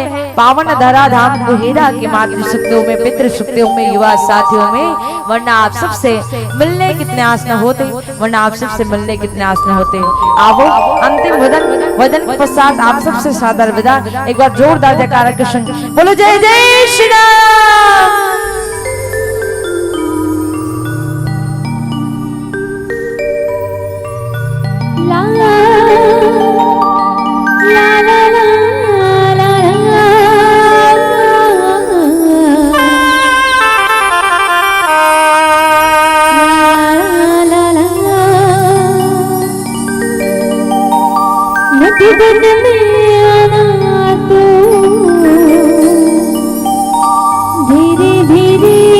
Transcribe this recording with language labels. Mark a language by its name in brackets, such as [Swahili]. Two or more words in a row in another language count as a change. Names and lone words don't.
[Hindi] पावन धरा धाम को हीरा के मातृ शक्तियों में, पितृ शक्तियों में, युवा साथियों में, वरना आप सबसे मिलने कितने आस न होते, वरना आप सबसे मिलने कितने आस न होते। आओ अंतिम वदन के पश्चात आप सबसे सादर विदा। एक बार जोरदार जयकारा के संग बोलो जय जय श्री राम। ला ला ला ला ला मधुबन में आना तो धीरे धीरे